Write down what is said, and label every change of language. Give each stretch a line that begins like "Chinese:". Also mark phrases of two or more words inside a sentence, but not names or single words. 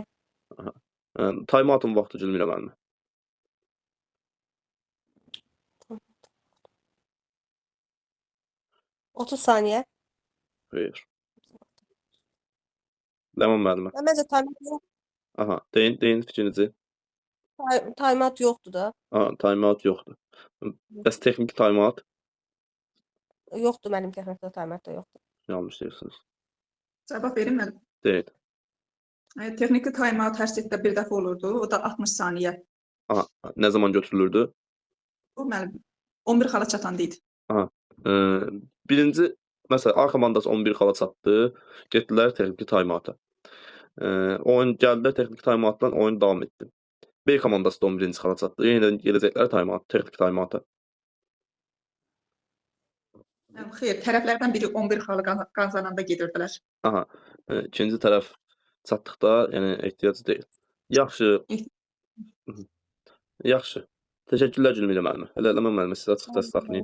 Azerbaijani: Time-out'un vaxtı Gülmira müəllimə. Otuz saniyə. Xeyr. Ləman müəllimə. Mən məncə Aha, deyin fikrinizi. time-out yoxdur da. Aha, time-out yoxdur. Bəs texniki time-out? Yoxdur mənim texnikdə time-out da yoxdur. Yanlış deyirsiniz. Cavab verim mən. Deyin. Texniki time-out hər setdə bir dəfə olurdu. O da 60 saniyə. Aha, nə zaman götürülürdü? Bu mənim 11 xala çatanda idi. Aha. Birinci, məsələn, A komandası 11 xala çatdı, getdilər texniki time-out'a. Oyun gəldilər texniki time-out'dan oyun davam etdi. B komandası da 11-ci xala çatdı. Yenə gedəcəklər time-out, texniki time-out'a. Xeyr, tərəflərdən biri 11 xalı qazananda gedirdilər. Aha. İkinci tərəf çatdıqda, yəni ehtiyac deyil. Yaxşı. Yaxşı. Təşəkkürlər Gülmira müəllimə. Elə Ləman müəllimə siz açıq saxlayın.